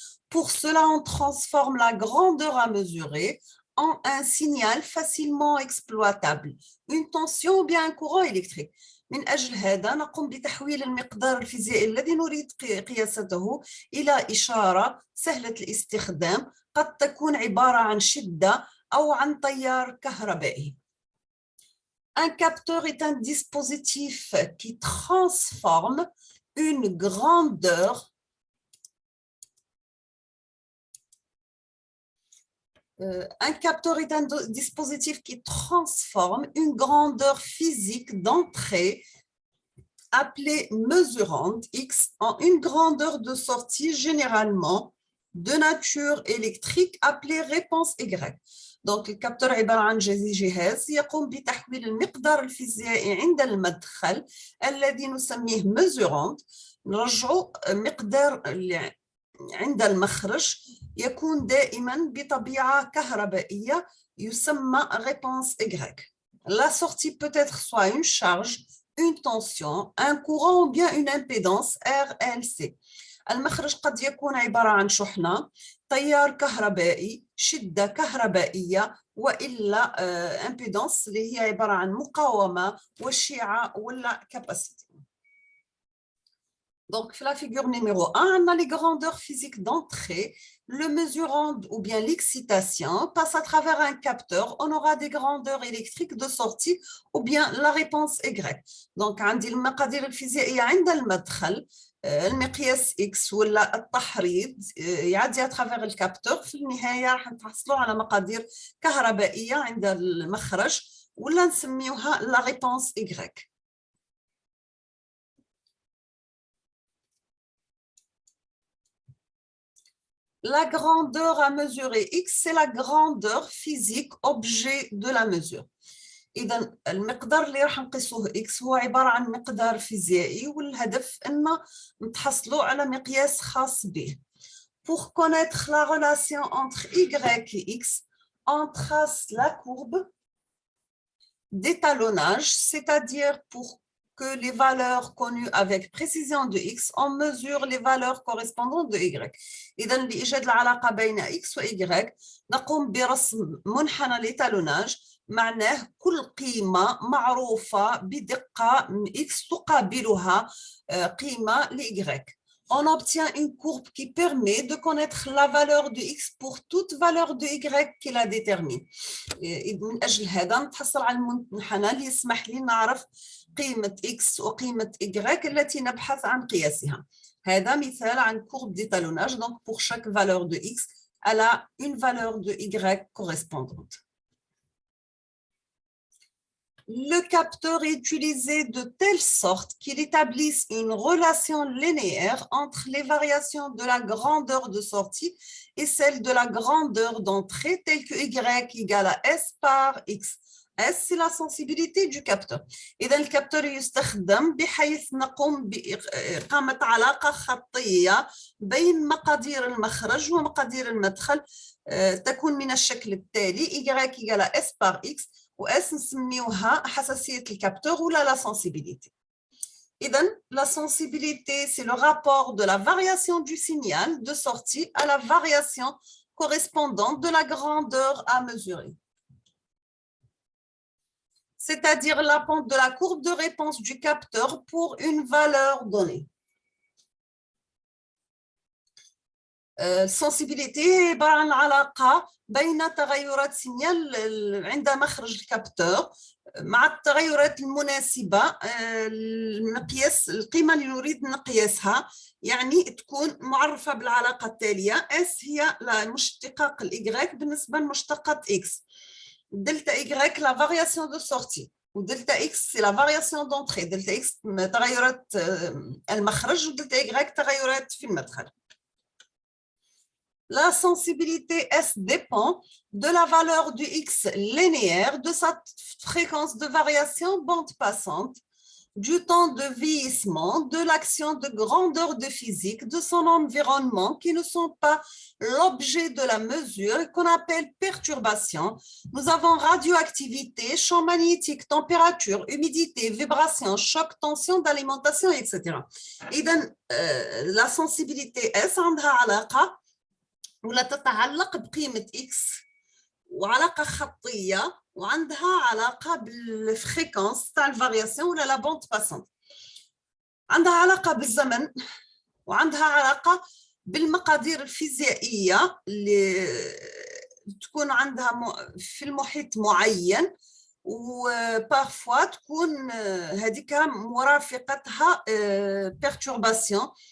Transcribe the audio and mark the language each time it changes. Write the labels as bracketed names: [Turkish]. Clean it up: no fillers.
[French] Pour cela, on transforme la grandeur à mesurer en un signal facilement exploitable, une tension ou bien un courant électrique. [Arabic] من أجل هذا نقوم بتحويل المقدار الفيزيائي الذي نريد قياسته إلى إشارة سهلة الاستخدام قد تكون عبارة عن شدة أو عن تيار كهربائي. [French] Un capteur est un dispositif qui transforme une grandeur un capteur est un dispositif qui transforme une grandeur physique d'entrée appelée mesurante X en une grandeur de sortie généralement de nature électrique appelée réponse Y. Donc, le capteur [Arabic] عبارة عن جهاز يقوم بتحويل المقدار الفيزيائي عند المدخل الذي نسميه mesurant. نرجعوا مقدار عند المخرج يكون دائما بطبيعة كهربائية يسمى réponse Y. [French] La sortie peut être soit une charge, une tension, un courant ou bien une impédance RLC. [Arabic] المخرج قد يكون عبارة عن شحنة، تيار كهربائي، شدة كهربائية، وإلا impédance اللي هي عبارة عن مقاومة وشعة ولا capacité. [French] Donc, la figure numéro 1, on a les grandeurs physiques d'entrée. Le mesurant ou bien l'excitation passe à travers un capteur. On aura des grandeurs électriques de sortie ou bien la réponse Y. [Arabic] Donc, عندي المقادير الفيزيائية عند المدخل المقياس X ولا التحريض يعدي [French] à travers [Arabic] الكابتور. في النهاية راح نحصلوا على مقادير كهربائية عند المخرج ولا نسميوها la réponse Y. [French] La grandeur à mesurer X, c'est la grandeur physique objet de la mesure. [Arabic] إذا المقدار اللي راح نقيسوه X هو عبارة عن مقدار فيزيائي والهدف أن نتحصلوا على مقياس خاص به. [French] Pour connaître la relation entre Y et X, on trace la courbe d'étalonnage, c'est-à-dire pour que les valeurs connues avec précision de X, on mesure les valeurs correspondantes de Y. [Arabic] إذا لإيجاد العلاقة بين X و Y نقوم برسم منحنى l'étalonnage. معناه كل قيمة معروفة بدقة X تقابلها قيمة ل Y. [French] On obtient une courbe qui permet de connaître la valeur de X pour toute valeur de Y qui la détermine. [Arabic] من أجل هذا نتحصل على المنحنى اللي يسمح لي نعرف قيمة X وقيمة Y التي نبحث عن قياسها. هذا مثال عن courbe d'étalonnage. [French] Donc, pour chaque valeur de X, elle a une valeur de Y correspondante. Le capteur est utilisé de telle sorte qu'il établisse une relation linéaire entre les variations de la grandeur de sortie et celle de la grandeur d'entrée, telle que y égale à s par x. S, c'est la sensibilité du capteur. [Arabic] إذا الكابتور يستخدم بحيث نقوم بإقامة علاقة خطية بين مقادير المخرج ومقادير المدخل تكون من الشكل التالي [French] y égale à s par x [Arabic] و s نسميوها حساسية الكابتور ولا la sensibilité. [French] إذن la sensibilité, c'est le rapport de la variation du signal de sortie à la variation correspondante de la grandeur à mesurer. C'est-à-dire la pente de la courbe de réponse du capteur pour une valeur donnée. [Arabic] Sensibilité عبارة عن علاقة بين تغيرات سينيال عند مخرج الكابتور مع التغيرات المناسبة المقياس القيمة اللي نريد نقياسها، يعني تكون معرفة بالعلاقة التالية. S هي مشتقق الإيغريك بالنسبة لمشتقة X. [French] Delta Y, la variation de sortie. Ou delta X, c'est la variation d'entrée. Delta X, [Arabic] تغيرات المخرج. و delta Y, تغيرات في المدخل. [French] La sensibilité S dépend de la valeur du X linéaire, de sa fréquence de variation bande passante, du temps de vieillissement, de l'action de grandeur de physique, de son environnement, qui ne sont pas l'objet de la mesure, qu'on appelle perturbation. Nous avons radioactivité, champ magnétique, température, humidité, vibration, choc, tension d'alimentation, etc. Et donc, la sensibilité S [Arabic] عندها علاقة ولا تتعلق بقيمة X وعلاقة خطية وعندها علاقة بالفريكونس تاع الفارياسيون ولا لا بوند باسونت. عندها علاقة بالزمن وعندها علاقة بالمقادير الفيزيائية اللي تكون عندها في المحيط معين، وبارفوا تكون هذيك مرافقتها perturbation.